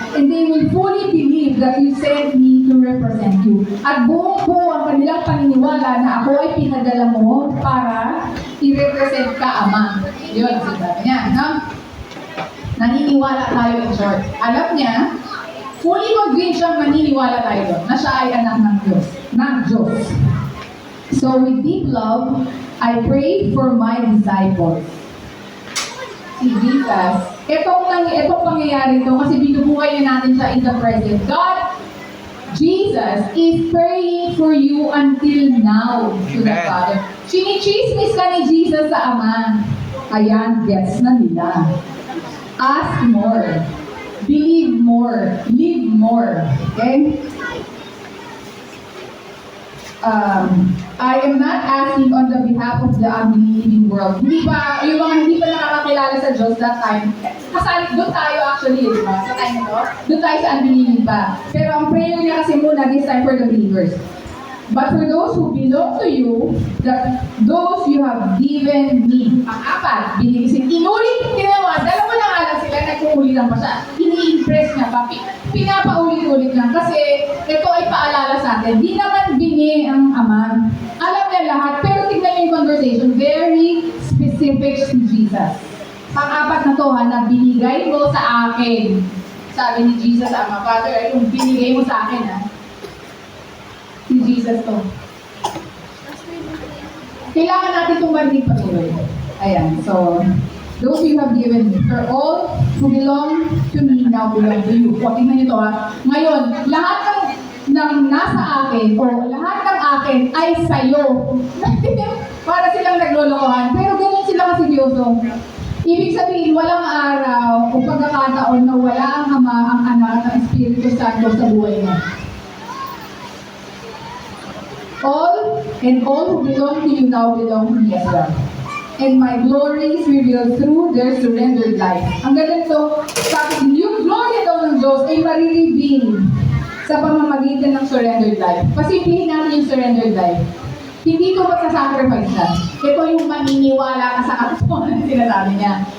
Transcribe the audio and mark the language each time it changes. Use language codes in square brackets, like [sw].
[en] And they will fully believe that you sent me to represent you. [tl] At buong-buo ang kanilang paniniwala na ako ay pinadala mo para i-represent ka, Ama. Yun, sabi niya. No? Naniniwala tayo in short. Alam niya, [en] fully convinced [tl] siyang naniniwala tayo doon na siya ay anak ng Diyos. Ng Diyos. [en] So with deep love, I pray for my disciples. [tl] Si Jesus, itong pangyayari ito kasi binubuhay na natin siya [en] in the present. God, Jesus is praying for you until now to the Father. [tl] Chinichismis ka ni Jesus sa Ama. Ayan, gets na nila. [en] Ask more. Believe more. Live more. Okay? I am not asking on the behalf of the unbelieving world. [tl] Hindi pa, yung mga hindi pa nakakakilala sa Diyos [en] that time, [tl] kasali, doon tayo actually, di ba? Sa time na to, doon tayo sa unbelieving pa. Pero ang prayer niya kasi muna, [en] this time for the believers. But for those who belong to you, that those you have given me. [tl] Ang apat, binigay. Inulit, ginawa, dalawa na nga lang sila, nagkukulit lang pa siya. Ini-impress niya pa, pinapaulit-ulit lang. Kasi ito ay paalala sa atin. Di naman bingi ang Ama. Alam niya lahat, pero tignan niyo yung conversation, very specific to Jesus. Pang-apat na to, na binigay mo sa akin. Sabi ni Jesus, Ama, Father, ay kung binigay mo sa akin, si Jesus to. Kailangan natin itong marinig patuloy. [en] Ayan, so, those you have given me, for all who belong to me now belong to you. [tl] O, tingnan niyo to Ngayon, lahat ng nasa akin, o lahat ng akin ay sa'yo. Para silang naglolokohan. Pero ganun sila kaseryoso. Ibig sabihin, walang araw o pagkakataon na wala ang Ama, ang Anak, ang Espiritu Santo sa buhay mo. [en] All who belong to you now belong to me as well. And my glory is revealed through their surrendered life. [tl] Ang ganito, sabi, yung glory daw ng Diyos ay marireveal sa pamamagitan ng surrendered life. Pasimplihin natin yung surrendered life. Hindi ito magsasacrifice na. Ito yung maniniwala ka sa katotohanan na sinasabi niya.